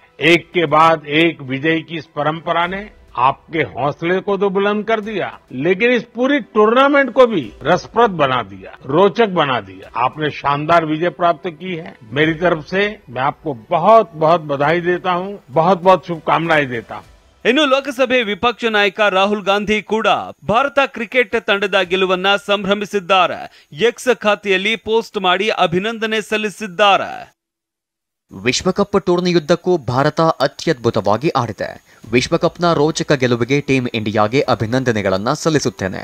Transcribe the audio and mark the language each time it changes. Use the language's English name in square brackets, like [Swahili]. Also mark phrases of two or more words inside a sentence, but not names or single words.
[Hindi] एक के बाद एक विजय की इस परंपरा ने आपके हौसले को तो बुलंद कर दिया, लेकिन इस पूरी टूर्नामेंट को भी रसप्रद बना दिया, रोचक बना दिया. आपने शानदार विजय प्राप्त की है. मेरी तरफ से मैं आपको बहुत बहुत बधाई देता हूं, बहुत बहुत शुभकामनाएं देता हूं. [Kannada] ಇನ್ನು ಲೋಕಸಭೆ ವಿಪಕ್ಷ ನಾಯಕ ರಾಹುಲ್ ಗಾಂಧಿ ಕೂಡ ಭಾರತ ಕ್ರಿಕೆಟ್ ತಂಡದ ಗೆಲುವನ್ನ ಸಂಭ್ರಮಿಸಿದ್ದಾರೆ. ಎಕ್ಸ್ ಖಾತೆಯಲ್ಲಿ ಪೋಸ್ಟ್ ಮಾಡಿ ಅಭಿನಂದನೆ ಸಲ್ಲಿಸಿದ್ದಾರೆ. ವಿಶ್ವಕಪ್ ಟೂರ್ನಿಯುದ್ದಕ್ಕೂ ಭಾರತ ಅತ್ಯದ್ಭುತವಾಗಿ ಆಡಿದೆ. ವಿಶ್ವಕಪ್ನ ರೋಚಕ ಗೆಲುವಿಗೆ ಟೀಂ ಇಂಡಿಯಾಗೆ ಅಭಿನಂದನೆಗಳನ್ನ ಸಲ್ಲಿಸುತ್ತೇನೆ.